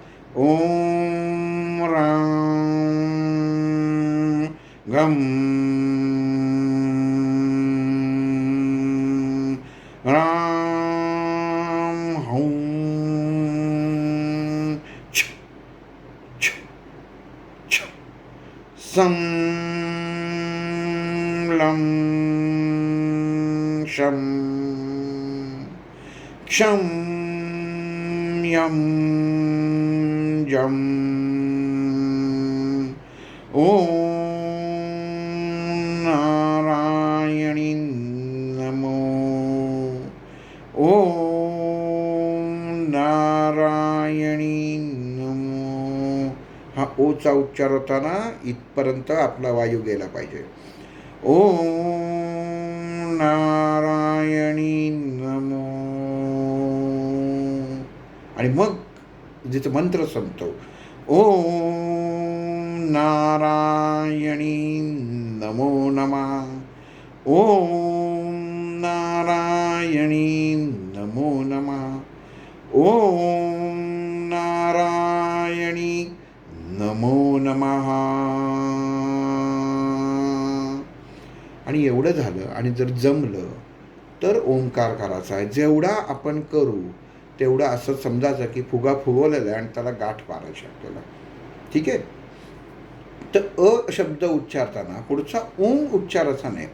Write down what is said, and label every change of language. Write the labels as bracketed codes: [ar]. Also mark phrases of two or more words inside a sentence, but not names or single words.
[sa] ओम राम गम राम हौं छ छ छ सं लं शं क्षं यं जं ओम नारायणी नमो. ओम नारायणी नमो. [mr] हा ओचा उच्चार होताना इथपर्यंत आपला वायू गेला पाहिजे. [sa] ओम नारायणी नमो. [mr] आणि मग जिथे मंत्र संपतो [sa] ओम नारायणी नमो नमः. ओम नारायणी नमो नमः. ओम नारायणी नमो नमः. [mr] आणि एवढं झालं आणि जर जमलं तर ओंकार करायचा आहे. जेवढा आपण करू तेवढं असं समजायचं की फुगा फुगवलेला आहे आणि त्याला गाठ मारायची आपल्याला. ठीक आहे. तर अ शब्द उच्चारताना पुढचा ओम उच्चाराचा नाही.